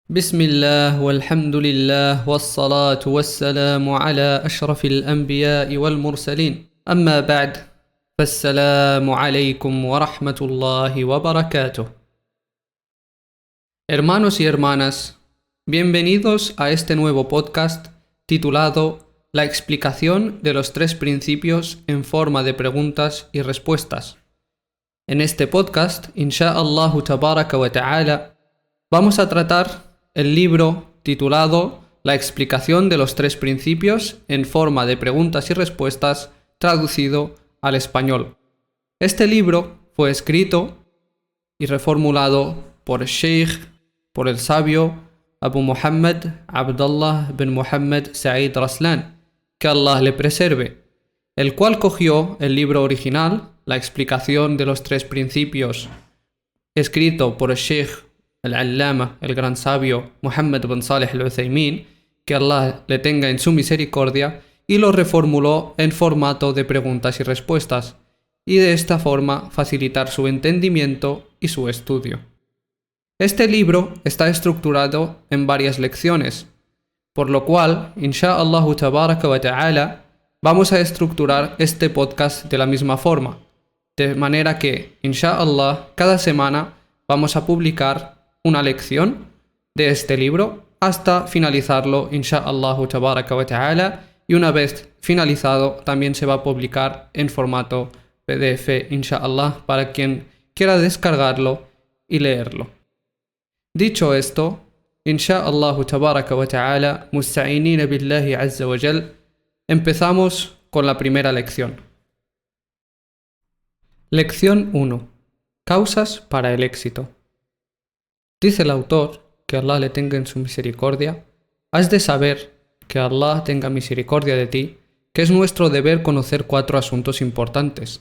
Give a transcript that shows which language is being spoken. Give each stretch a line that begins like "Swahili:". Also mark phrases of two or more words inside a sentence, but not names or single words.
Arabic: بسم الله والحمد لله والصلاة والسلام على أشرف الأنبياء والمرسلين أما بعد فالسلام عليكم ورحمة الله وبركاته.
Spanish: Hermanos y hermanas, bienvenidos a este nuevo podcast titulado La explicación de los tres principios en forma de preguntas y respuestas. En este podcast,
Arabic: إن شاء الله تبارك وتعالى,
Spanish: vamos a tratar el libro titulado La explicación de los tres principios en forma de preguntas y respuestas traducido al español. Este libro fue escrito y reformulado por el sabio Abu Muhammad Abdullah bin Muhammad Sa'id Raslan, que Allah le preserve, el cual cogió el libro original, La explicación de los tres principios, escrito por el Sheikh el-Allama, el gran sabio Muhammad bin Salih al-Uthaymin, que Allah le tenga en su misericordia, y lo reformuló en formato de preguntas y respuestas, y de esta forma facilitar su entendimiento y su estudio. Este libro está estructurado en varias lecciones, por lo cual,
Arabic: إن شاء الله تبارك وتعالى,
Spanish: vamos a estructurar este podcast de la misma forma, de manera que, insha'Allah, cada semana vamos a publicar una lección de este libro hasta finalizarlo,
Arabic: إن شاء الله تبارك وتعالى,
Spanish: y una vez finalizado también se va a publicar en formato PDF, insha'Allah, para quien quiera descargarlo y leerlo. Dicho esto,
Arabic: إن شاء الله تبارك وتعالى مستعينين بالله عز وجل,
Spanish: empezamos con la primera lección. Lección 1. Causas para el éxito. Dice el autor, que Allah le tenga en su misericordia, has de saber, que Allah tenga misericordia de ti, que es nuestro deber conocer 4 asuntos importantes.